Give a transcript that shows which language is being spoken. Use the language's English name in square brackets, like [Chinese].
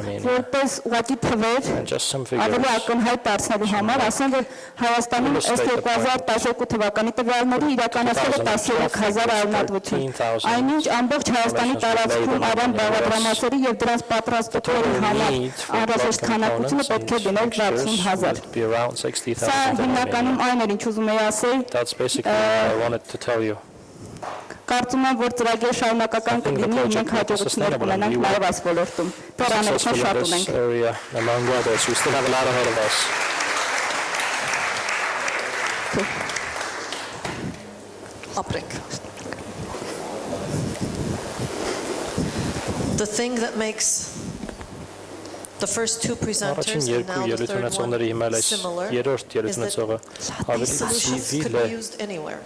[Armenian] որպես ուղղակի թվեր ավելի ակնհայտ դարձնելու համար, ասեմ, որ Հայաստանում ըստ 2012 թվականի տվյալների իրականացվել է 13000 արյունատվություն, այնինչ ամբողջ Հայաստանի տարածքում արյան բաղադրամասերի եւ դրանց պատրաստողների համար անհրաժեշտ քանակությունը պետք է լիներ 60000։ Սա հիմնականում այն էր, ինչ ուզում էի ասել։ [English] That's basically what I wanted to tell you. [Armenian] Կարծում եմ, որ ծրագիրը շարունակական կլինի ու մենք հաջողություններ կունենանք նաև այս ոլորտում։ Տերաներքն շատ ունենք։ [English] Among others, we still have a lot ahead of us. [Armenian] Ապրենք։ [English] The thing that makes the first two presenters and now the third one similar is that these solutions could be used anywhere.